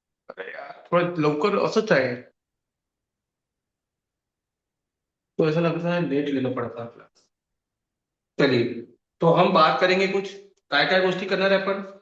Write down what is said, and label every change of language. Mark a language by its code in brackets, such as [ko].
[mr] अरे यार, थोड़ा लवकर असंच आहे. [hi] तो ऐसा लगता है लेट लेना पड़ता है क्लास। चलिए, तो हम बात करेंगे कुछ [mr] काय काय गोष्टी करणार आहे आपण.